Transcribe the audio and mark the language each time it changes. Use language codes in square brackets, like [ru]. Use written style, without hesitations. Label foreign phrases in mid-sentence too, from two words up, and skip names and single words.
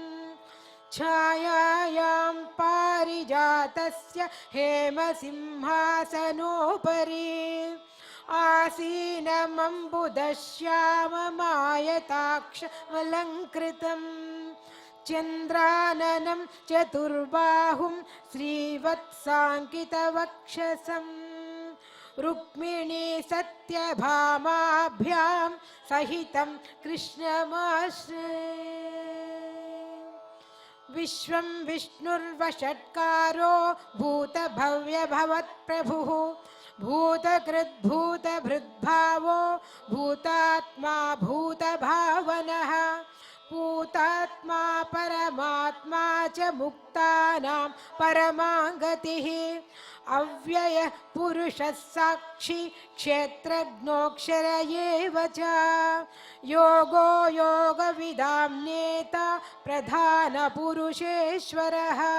[sa] ఛాయాయాం పారిజాతస్య హేమసింహాసనోపరి ఆసీనమంబుదశ్యామమాయతాక్షమలంకృతం చంద్రాననం చతుర్బాహుం శ్రీవత్సాంకితవక్షసం రుక్మిణీ సత్యభామాభ్యాం సహితం కృష్ణమాశ్రయే. विश्वं विष्णुर्वषट्कारो भूतभव्यभवत्प्रभुः भूतकृद्भूतभृद्भावो भूतात्मा भूतभावनः भूतात्मा परमात्मा च मुक्तानां परमागतिः अव्यय पुरुषः साक्षी क्षेत्रज्ञोऽक्षर एव च योगो योगविदां नेता प्रधानपुरुषेश्वरः